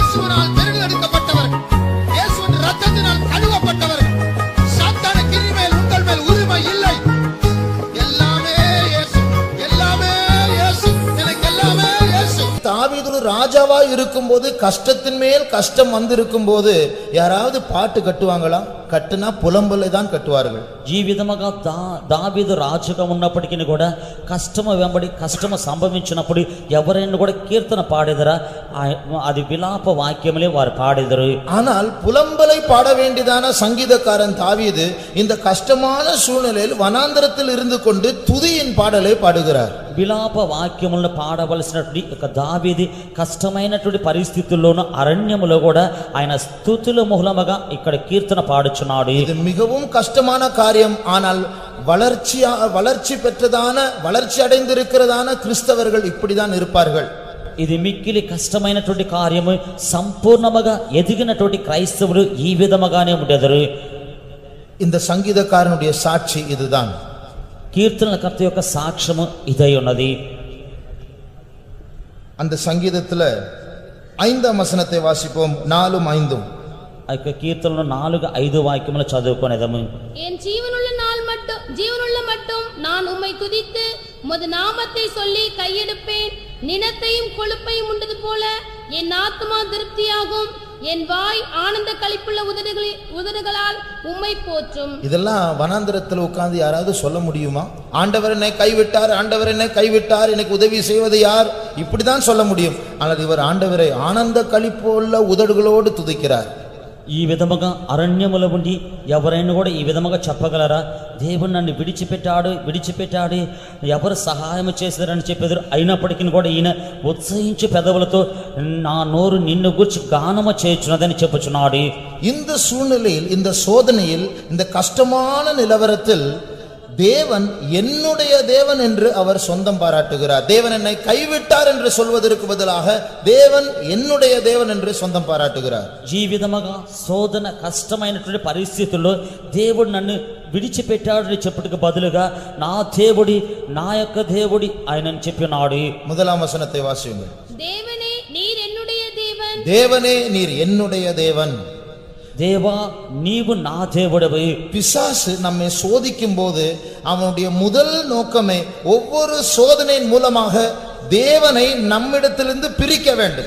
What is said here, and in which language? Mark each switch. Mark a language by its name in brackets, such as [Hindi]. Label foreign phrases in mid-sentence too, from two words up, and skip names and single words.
[Tamil] ஆவியினால் தெரிந்தெடுக்கப்பட்டவர்கள், இயேசுவின் இரத்தத்தினால் கழுவப்பட்டவர்கள். சாத்தானுக்கு இனிமேல் உங்கள் மேல் உரிமை இல்லை. எல்லாமே இயேசு, எல்லாமே இயேசு, எனக்கு எல்லாமே இயேசு. தாவீது ஒரு ராஜாவா இருக்கும்போது கஷ்டத்தின் மேல் கஷ்டம் வந்திருக்கும் போது யாராவது பாட்டு கட்டுவாங்களா? கட்டினா புலம்பலை தான் கட்டுவார். [Telugu] ఈ విధముగా దావీదు రాజుగా ఉన్నప్పటికీ కూడా కష్టము వెంబడి కష్టము సంభవించినప్పుడు ఎవరైనా కూడా కీర్తన పాడేదరా? అది విలాప వాక్యములే వారు పాడేదరు. [Tamil] ஆனால் புலம்பலை பாட வேண்டியதான சங்கீதக்காரன் தாவீது இந்த கஷ்டமான சூழ்நிலையில் வனாந்தரத்தில் இருந்து கொண்டு துதியின் பாடலை பாடுகிறார். [Telugu] విలాప వాక్యములను పాడవలసినటువంటి దావీదు కష్టమైనటువంటి పరిస్థితుల్లోనూ అరణ్యములో కూడా ఆయన స్తుతుల మూలముగా ఇక్కడ కీర్తన పాడుచున్నాడు. [Tamil] ఇది மிகவும் கஷ்டமான காரியம். ஆனால் வளர்ச்சி பெற்றதான வளர்ச்சி அடைந்திருக்கிறதான கிறிஸ்தவர்கள் இப்படிதான் இருப்பார்கள். [Telugu] ఇది మిక్కిలి కష్టమైనటువంటి కార్యము. సంపూర్ణముగా ఎదిగినటువంటి క్రైస్తవులు ఈ విధముగానే ఉండెదరు. [Tamil] இந்த சங்கீதக்காரனுடைய சாட்சி இதுதான். [Telugu] కీర్తనకర్త యొక్క సాక్ష్యము ఇదై ఉన్నది. [Tamil] அந்த சங்கீதத்துல 5ஆம் வசனத்தை வாசிப்போம். 4-5. [Telugu] ఆ యొక్క కీర్తనలో 4-5 వాక్యములు చదువుకొనేదము. [Tamil] என் ஜீவனுள்ள மட்டும் நான் உம்மை துதித்து உமது நாமத்தை சொல்லி கையெடுப்பேன். நினத்தையும் கொழுப்பையும் உண்டது போல என் ஆத்துமா திருப்தியாகும். என் வாய் ஆனந்த களிப்புள்ள உதடுகளால் உம்மை போற்றும். இதெல்லாம் வனாந்தரத்தில் உட்கார்ந்து யாராவது சொல்ல முடியுமா? ஆண்டவர் என்னை கைவிட்டார், ஆண்டவர் என்னை கைவிட்டார், எனக்கு உதவி செய்வது யார்? இப்படிதான் சொல்ல முடியும். ஆனால் இவர் ஆண்டவரை ஆனந்த களிப்புள்ள உதடுகளோடு துதிக்கிறார். [Telugu] ఈ విధముగా అరణ్యములో ఉండి ఎవరైనా కూడా ఈ విధముగా చెప్పగలరా? దేవుడు నన్ను విడిచిపెట్టాడు, ఎవరు సహాయం చేశారని చెప్పేదారు. అయినప్పటికీ కూడా ఈయన ఉత్సహించి పెదవులతో నా నోరు నిన్ను గురించి గానము చేయుచున్నదని చెప్పుచున్నాడు. [Tamil] இந்த சூழ்நிலையில், இந்த சோதனையில், இந்த கஷ்டமான நிலவரத்தில் தேவன் என்னுடைய தேவன் என்று அவர் சொந்தம் பாராட்டுகிறார். தேவன் என்னை கைவிட்டார் என்று சொல்வதற்கு பதிலாக தேவன் என்னுடைய தேவன் என்று சொந்தம் பாராட்டுகிறார். [Telugu] ఈ విధముగా శోధన కష్టమైనటువంటి పరిస్థితుల్లో దేవుడు నన్ను విడిచిపెట్టాడని చెప్పుటకు బదులుగా నా దేవుడి, నా యొక్క దేవుడి ఆయనని చెప్పినాడు. [Tamil] 1ஆம் வசனத்தை வாசியுங்கள். தேவனே நீர் என்னுடைய தேவன், தேவனே நீர் என்னுடைய தேவன். [Telugu] దేవా నీవు నా దేవుడవే. [Tamil] பிசாசு நம்மை சோதிக்கும் போது அவனுடைய முதல் நோக்கமே ஒவ்வொரு சோதனையின் மூலமாக தேவனை நம்மிடத்திலிருந்து பிரிக்க வேண்டும்.